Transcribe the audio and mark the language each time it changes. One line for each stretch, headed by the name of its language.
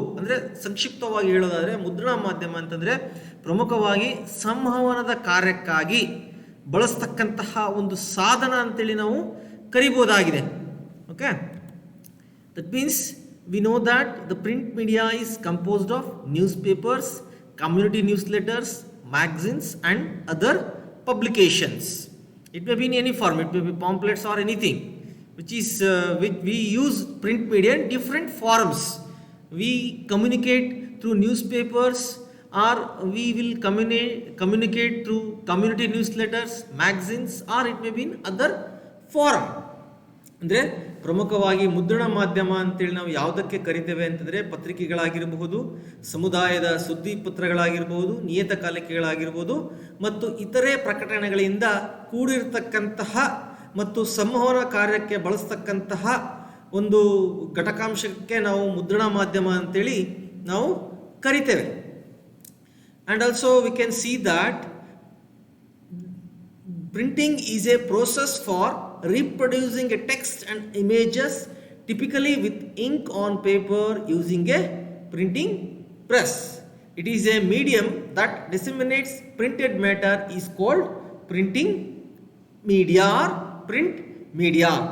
Kannada: ಅಂದರೆ ಸಂಕ್ಷಿಪ್ತವಾಗಿ ಹೇಳೋದಾದರೆ ಮುದ್ರಣ ಮಾಧ್ಯಮ ಅಂತಂದರೆ ಪ್ರಮುಖವಾಗಿ ಸಂವಹನದ ಕಾರ್ಯಕ್ಕಾಗಿ ಬಳಸ್ತಕ್ಕಂತಹ ಒಂದು ಸಾಧನ ಅಂತೇಳಿ ನಾವು ಕರಿಬೋದಾಗಿದೆ.
English: Okay, that means we know that the print media is composed of newspapers, community newsletters, magazines and other publications. It may be in any form, it may be pamphlets or anything which we use print media in different forms. We communicate through newspapers or we will communicate through community newsletters, magazines or it may be in other form.
Kannada: ಅಂದರೆ ಪ್ರಮುಖವಾಗಿ ಮುದ್ರಣ ಮಾಧ್ಯಮ ಅಂತೇಳಿ ನಾವು ಯಾವುದಕ್ಕೆ ಕರಿತೇವೆ ಅಂತಂದರೆ ಪತ್ರಿಕೆಗಳಾಗಿರಬಹುದು, ಸಮುದಾಯದ ಸುದ್ದಿ ಪತ್ರಗಳಾಗಿರ್ಬೋದು, ನಿಯತಕಾಲಿಕೆಗಳಾಗಿರ್ಬೋದು ಮತ್ತು ಇತರೆ ಪ್ರಕಟಣೆಗಳಿಂದ ಕೂಡಿರ್ತಕ್ಕಂತಹ ಮತ್ತು ಸಂವಹನ ಕಾರ್ಯಕ್ಕೆ ಬಳಸ್ತಕ್ಕಂತಹ ಒಂದು ಘಟಕಾಂಶಕ್ಕೆ ನಾವು ಮುದ್ರಣ ಮಾಧ್ಯಮ ಅಂತೇಳಿ ನಾವು ಕರಿತೇವೆ.
English: And also we can see that printing is a process for reproducing a text and images, typically with ink on paper using a printing press. It is a medium that disseminates printed matter is called printing media or print media.